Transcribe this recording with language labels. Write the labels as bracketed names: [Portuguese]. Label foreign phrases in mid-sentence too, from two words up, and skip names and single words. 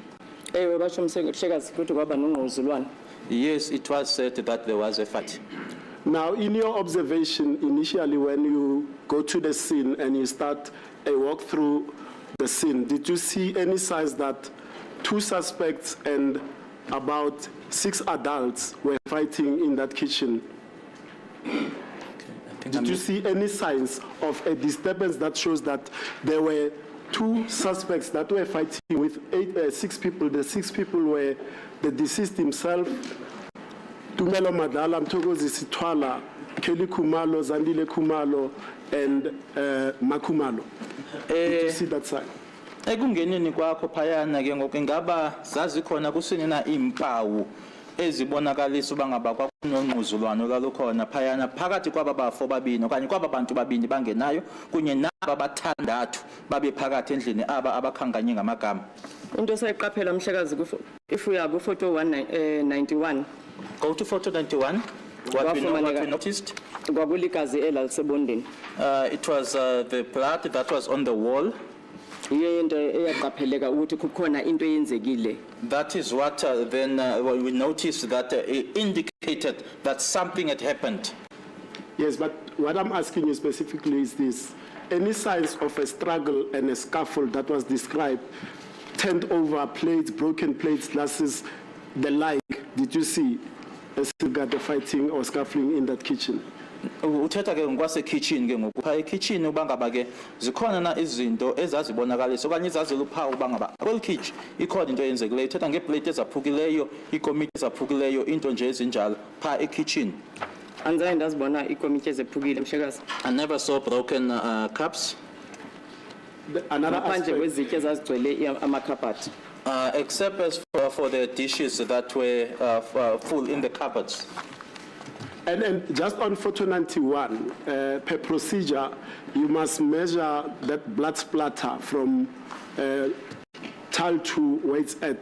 [Xhosa] Batsho mhlekazi ukuthi kwaba nongquzulwana. [English] Yes, it was said that there was a fight. Now, in your observation, initially when you go to the scene and you start a walk through the scene, did you see any signs that two suspects and about 6 adults were fighting in that kitchen? Did you see any signs of a disturbance that shows that there were 2 suspects that were fighting with 6 people? The 6 people were the deceased himself, Tumelo Madala, Mtogozi Sitwala, Kelly Kumalo, Zandile Kumalo, and Makumalo. Did you see that sign? [Xhosa] Ekungeneni kwakho phayana ke ngoku ingaba zazikhona kusini na impawu ezibonakalisa uba ngaba kwakunongquzulwano lalukhona phayana phakathi kwaba bafo babini okanye kwaba bantu babini bangenayo kunye naba bathandathu babe phakathi endlini aba abakhanganye ngamagama? Into sayiqaphela mhlekazi [English] if we are go photo [Xhosa] 191. [English] Go to photo 91. What we noticed? [Xhosa] Kwakuligazi elalisebondeni. [English] It was the blood that was on the wall. [Xhosa] Yiyo into eyaqapheleka ukuthi kukhona into eyenzekile. [English] That is what then we noticed that it indicated that something had happened. Yes, but what I'm asking you specifically is this. Any signs of a struggle and a scuffle that was described, turned over plates, broken plates, glasses, the like, did you see as regard the fighting or scuffling in that kitchen? [Xhosa] Uthetha ke ngokwase kitchen ke ngoku pha kitchen uba ngaba ke zikhona na izinto ezazibonakalisa okanye izaziluphawu uba ngaba kweli kitchen ikhona into eyenzekileyo uthetha ngeplate ezaphukileyo iikomityi ezaphukileyo into nje ezinjalo pha ekitchen? Anzange ndazibona ikomityi ezephukile mhlekazi. [English] I never saw broken cups. Another [Xhosa] Ngaphandle [English] aspect, [Xhosa] kwezitya ezazigcwele amakhabhathi. [English] Except as for the dishes that were full in the cupboards. and just on photo 91, per procedure, you must measure that blood splatter from tile to where it's at.